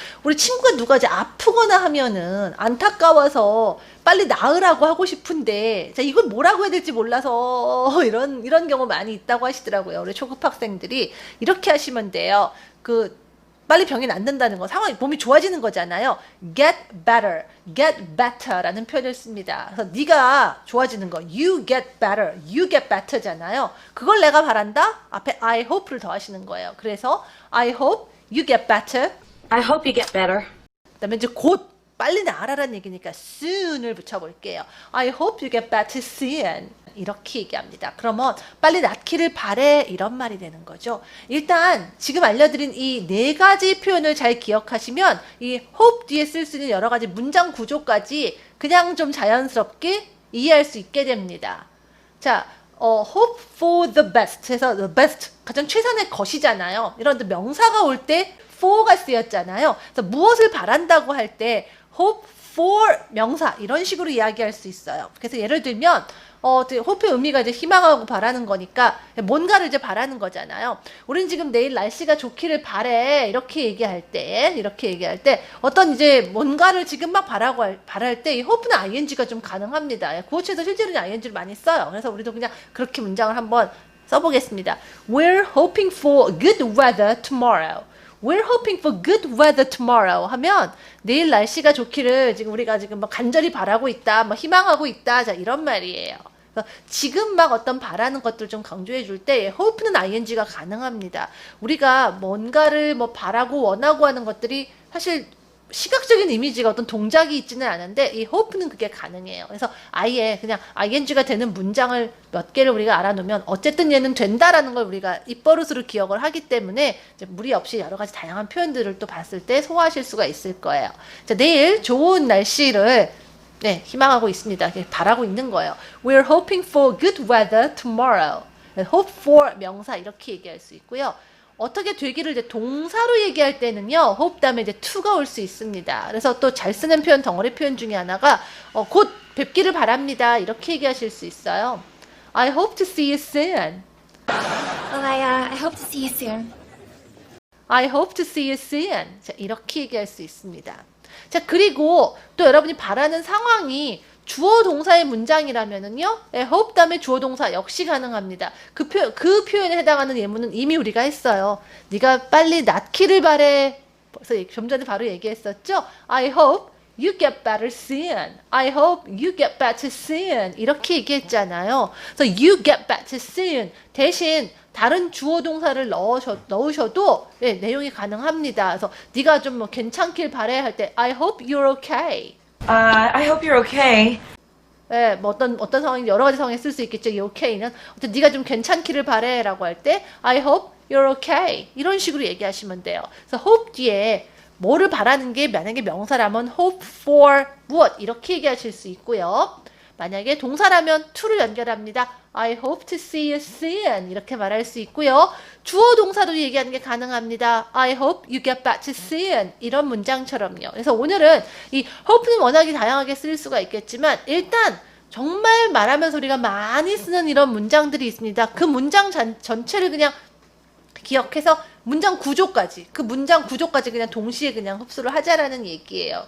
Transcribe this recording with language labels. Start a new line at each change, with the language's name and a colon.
Korean: 우리 친구가 누가 이제 아프거나 하면은 안타까워서 빨리 나으라고 하고 싶은데, 자, 이걸 뭐라고 해야 될지 몰라서 이런 경우 많이 있다고 하시더라고요. 우리 초급 학생들이 이렇게 하시면 돼요. 빨리 병이 낫는다는 거, 상황이 몸이 좋아지는 거잖아요.
English: get better, get better라는
Korean: 표현을 씁니다. 그래서 네가 좋아지는 거,
English: you get better, you get better잖아요.
Korean: 그걸 내가 바란다. 앞에 I hope를 더하시는 거예요. 그래서
English: I hope you get better. I hope you get better.
Korean: 그다음에 이제 곧 빨리 나아라는 얘기니까 soon을 붙여볼게요.
English: I hope you get better soon.
Korean: 이렇게 얘기합니다. 그러면 빨리 낫기를 바래 이런 말이 되는 거죠. 일단 지금 알려드린 이 네 가지 표현을 잘 기억하시면 이 hope 뒤에 쓸 수 있는 여러 가지 문장 구조까지 그냥 좀 자연스럽게 이해할 수 있게 됩니다. 자, hope for the best 해서 the best 가장 최선의 것이잖아요. 이런 명사가 올 때 for가 쓰였잖아요. 그래서 무엇을 바란다고 할 때 hope for 명사 이런 식으로 이야기할 수 있어요. 그래서 예를 들면 hope의 의미가 이제 희망하고 바라는 거니까 뭔가를 이제 바라는 거잖아요. 우린 지금 내일 날씨가 좋기를 바래 이렇게 얘기할 때 어떤 이제 뭔가를 지금 막 바랄 때 이 hope는 ing가 좀 가능합니다. 구어체에서 실제로는 ing를 많이 써요. 그래서 우리도 그냥 그렇게 문장을 한번 써보겠습니다.
English: We're hoping for good weather tomorrow. We're hoping for good weather tomorrow
Korean: 하면 내일 날씨가 좋기를 우리가 지금 막 간절히 바라고 있다, 뭐 희망하고 있다, 자, 이런 말이에요. 지금 막 어떤 바라는 것들 좀 강조해 줄 때 hope는 ing가 가능합니다. 우리가 뭔가를 뭐 바라고 원하고 하는 것들이 사실 시각적인 이미지가 어떤 동작이 있지는 않은데 이 hope는 그게 가능해요. 그래서 아예 그냥 ing가 되는 문장을 몇 개를 우리가 알아놓으면 어쨌든 얘는 된다라는 걸 우리가 입버릇으로 기억을 하기 때문에 이제 무리 없이 여러 가지 다양한 표현들을 또 봤을 때 소화하실 수가 있을 거예요. 자, 내일 좋은 날씨를 네, 희망하고 있습니다. 바라고 있는 거예요.
English: We're hoping for good weather tomorrow.
Korean: hope for 명사 이렇게 얘기할 수 있고요. 어떻게 되기를 이제 동사로 얘기할 때는요, hope 다음에 이제 to가 올 수 있습니다. 그래서 또 잘 쓰는 표현, 덩어리 표현 중에 하나가 곧 뵙기를 바랍니다. 이렇게 얘기하실 수 있어요.
English: I hope to see you soon. Well, I hope to see you soon. I hope to see you soon.
Korean: 자, 이렇게 얘기할 수 있습니다. 자, 그리고 또 여러분이 바라는 상황이 주어 동사의 문장이라면은요, hope 다음에 주어 동사 역시 가능합니다. 그 표현에 해당하는 예문은 이미 우리가 했어요. 네가 빨리 낫기를 바래. 그래서 좀 전에 바로 얘기했었죠.
English: I hope you get better soon. I hope you get better soon.
Korean: 이렇게 얘기했잖아요. 그래서 you get better soon 대신 다른 주어 동사를 넣으셔도 네, 내용이 가능합니다. 그래서 네가 좀 뭐 괜찮길 바래 할 때
English: I hope you're okay. I hope you're okay.
Korean: 네, 뭐 어떤 상황이 여러 가지 상황에 쓸 수 있겠죠. 이 okay는 어쨌든 네가 좀 괜찮기를 바래라고 할 때
English: I hope you're okay
Korean: 이런 식으로 얘기하시면 돼요. 그래서 hope 뒤에 뭐를 바라는 게 만약에 명사라면 hope for 무엇 이렇게 얘기하실 수 있고요. 만약에 동사라면 to를 연결합니다.
English: I hope to see you soon
Korean: 이렇게 말할 수 있고요. 주어 동사도 얘기하는 게 가능합니다.
English: I hope you get back to soon
Korean: 이런 문장처럼요. 그래서 오늘은 이 hope는 워낙에 다양하게 쓸 수가 있겠지만 일단 정말 말하면서 우리가 많이 쓰는 이런 문장들이 있습니다. 그 문장 전체를 그냥 기억해서 문장 구조까지 그 문장 구조까지 그냥 동시에 그냥 흡수를 하자라는 얘기예요.